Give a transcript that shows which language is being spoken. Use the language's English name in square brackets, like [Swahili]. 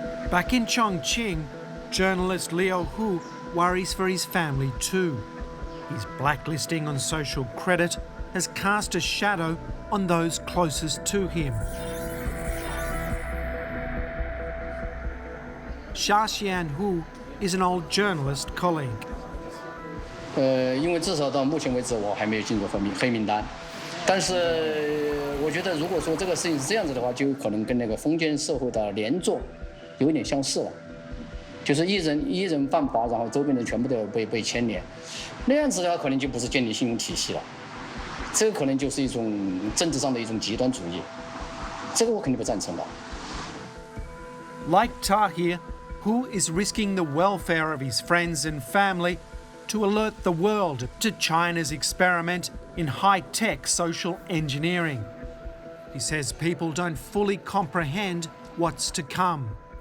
[English] Back in Chongqing, journalist Liu Hu worries for his family too. His blacklisting on social credit has cast a shadow on those closest to him. Xia Xianhu is an old journalist colleague. [Chinese] 因为至少到目前为止我还没有进入黑名单，但是我觉得如果说这个事情是这样子的话，就有可能跟那个封建社会的连坐有点相似了，就是一人犯法，然后周边人全部都被牵连，那样子的话可能就不是建立信用体系了，这个可能就是一种政治上的一种极端主义，这个我肯定不赞成的。 [English] Like Tahir, Hu is risking the welfare of his friends and family to alert the world to China's experiment in high-tech social engineering. He says people don't fully comprehend what's to come.